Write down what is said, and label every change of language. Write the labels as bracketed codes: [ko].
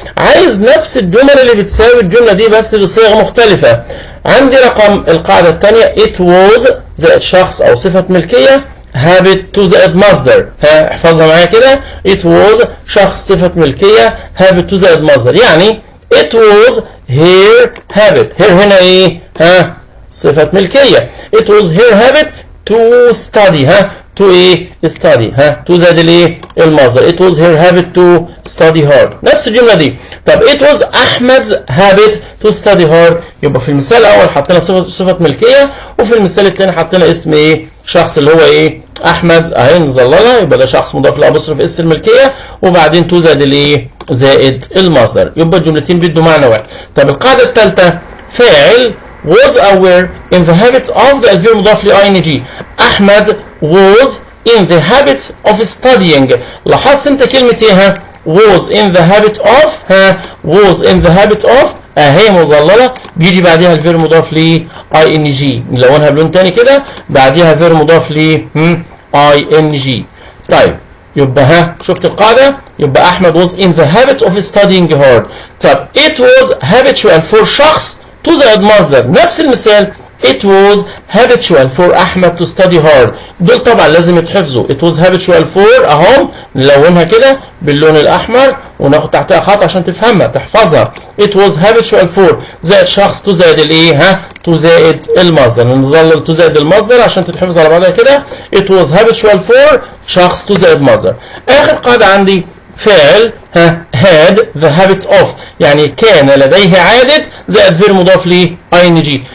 [ar] عايز نفس الجمل اللي بتساوي الجمله دي بس بصيغه مختلفه. عندي رقم القاعده الثانيه it was زائد شخص او صفه ملكيه habit to زائد مصدر. احفظها معايا كده، it was شخص صفة ملكية habit to زائد مصدر. [en] يعني it was her habit. [ar] her هنا ايه؟ صفة ملكية. [en] it was her habit to study. to ايه؟ study. [ar] to زائد الايه؟ المصدر. [en] it was her habit to study hard. [ar] نفس الجملة دي. [en] طب it was Ahmed's habit to study hard. [ar] يبقى في المثال الأول حطينا صفة ملكية، وفي المثال الثاني حطينا اسم ايه؟ شخص اللي هو ايه؟ احمد اهي مظلله، يبقى ده شخص مضاف لابوستروف اس الملكيه، وبعدين تو زائد الايه؟ زائد المصدر. يبقى الجملتين بيدوا معنى واحد. طب القاعده الثالثه فاعل was aware in the habit of the الفيرب مضاف ل ing. [en] Ahmed was in the habit of studying. [ar] لاحظت انت كلمه ايه؟ was in the habit of was in the habit of اهي مظلله، بيجي بعدها الفيرب مضاف ل ing، نلونها بلون تاني كده، بعدها فيرب مضاف ل ing. [en] طيب [ar] يبقى شفت القاعده؟ [en] يبقى Ahmed was in the habit of studying hard. [ar] طب it was habitual for شخص تو زائد مصدر. نفس المثال [en] it was habitual for Ahmed to study hard. [ar] دول طبعا لازم يتحفظوا. it was habitual for اهم، نلونها كده باللون الاحمر وناخد تحتها خط عشان تفهمها تحفظها. it was habitual for زائد شخص تو زائد الايه؟ تو زائد المصدر. نظلل تو زائد المصدر عشان تتحفظ على بعضها كده. it was habitual for شخص تو زائد مصدر. اخر قاعده عندي فعل had the habit of، يعني كان لديه عادة زائد فيرب مضاف ل ing.